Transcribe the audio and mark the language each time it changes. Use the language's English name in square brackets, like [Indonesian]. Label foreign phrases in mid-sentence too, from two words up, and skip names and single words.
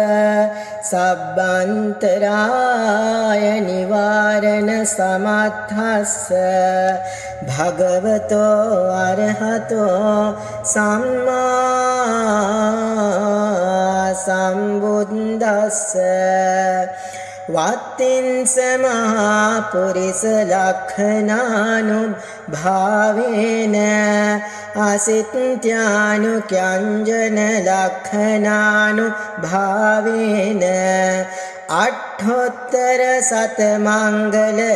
[Pali] සබ්බන්තරාය නිවාරණ සමත්ථස්ස භගවතෝ අරහතෝ සම්මා සම්බුද්දස්ස වත්තින්ස මහා පුරිස ලක්ඛනානුභාවේන අසිත්‍යානු ක්‍යංජන ලක්ඛනානුභාවේන අට්ඨෝත්තර සතමංගල